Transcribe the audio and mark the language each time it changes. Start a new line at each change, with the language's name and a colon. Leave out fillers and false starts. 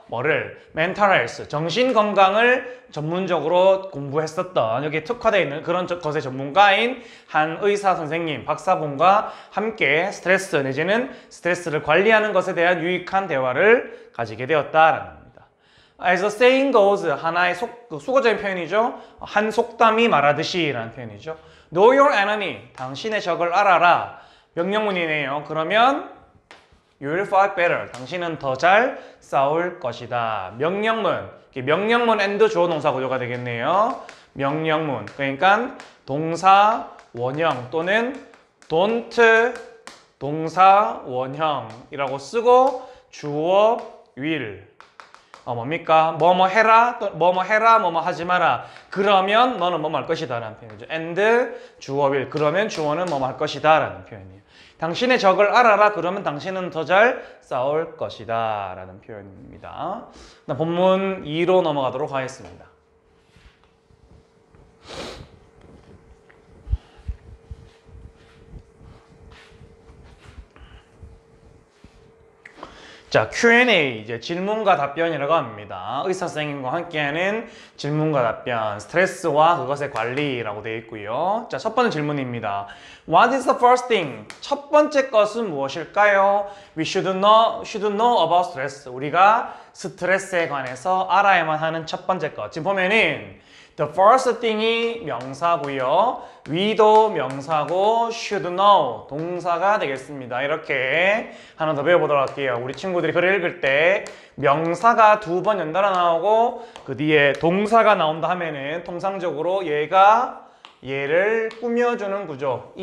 Korean: 뭐를 mental health 정신 건강을 전문적으로 공부했었던 여기에 특화되어 있는 그런 것의 전문가인 한 의사 선생님 박사분과 함께 스트레스 내지는 스트레스를 관리하는 것에 대한 유익한 대화를 가지게 되었다라는 겁니다.
English: As the saying goes
Korean: 하나의 수거적인 표현이죠. 한 속담이 말하듯이 라는 표현이죠.
English: Know your enemy
Korean: 당신의 적을 알아라 명령문이네요. 그러면
English: You will fight better.
Korean: 당신은 더 잘 싸울 것이다. 명령문 and 주어 동사 구조가 되겠네요. 명령문 그러니까 동사 원형 또는 don't 동사 원형이라고 쓰고 주어 will 뭡니까? 뭐뭐 해라, 뭐뭐 하지 마라. 그러면 너는 뭐뭐 할 것이다 라는 표현이죠. and 주어 will 그러면 주어는 뭐뭐 할 것이다 라는 표현이에요. 당신의 적을 알아라. 그러면 당신은 더 잘 싸울 것이다 라는 표현입니다. 본문 2로 넘어가도록 하겠습니다. 자, Q&A, 이제 질문과 답변이라고 합니다. 의사 선생님과 함께하는 질문과 답변, 스트레스와 그것의 관리라고 되어 있고요. 자, 첫 번째 질문입니다.
English: What is the first thing?
Korean: 첫 번째 것은 무엇일까요?
English: We should know about stress.
Korean: 우리가 스트레스에 관해서 알아야만 하는 첫 번째 것. 지금 보면은 The first thing이 명사고요. we도 명사고 should know 동사가 되겠습니다. 이렇게 하나 더 배워보도록 할게요. 우리 친구들이 글을 읽을 때 명사가 두 번 연달아 나오고 그 뒤에 동사가 나온다 하면은 통상적으로 얘를 꾸며주는 구조.